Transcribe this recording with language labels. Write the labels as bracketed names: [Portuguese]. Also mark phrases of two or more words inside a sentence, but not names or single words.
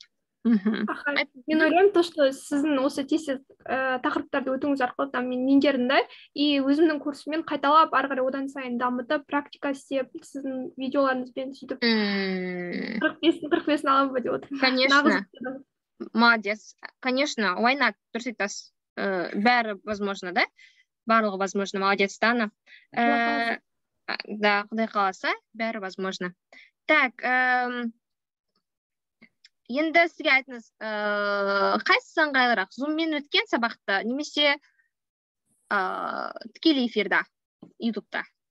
[Kazakh] Мен ойлаймын, то, что сіздің осы тез тақырыптарды өтуіңіз арқылы там мен меңгердім да, и өзімнің курсыммен қайталап ары қарай одан сайын дамытып, практика істеп, сіздің видеоларыңызбен сөйтіп 45-ін аламын ба деп отырмын. [Russian] Конечно. Молодец. Конечно, [English] why not? [Kazakh] Дұрыс айтасыз. Бәрі возможно, да? Барлығы возможно. Молодец, Дана. Да, Құдай қаласа, бәрі возможно. Так, енді сізге айтыңыз, қайсысы ыңғайлырақ? Зуммен өткен сабақта, немесе тікелей эфирда, ютубта?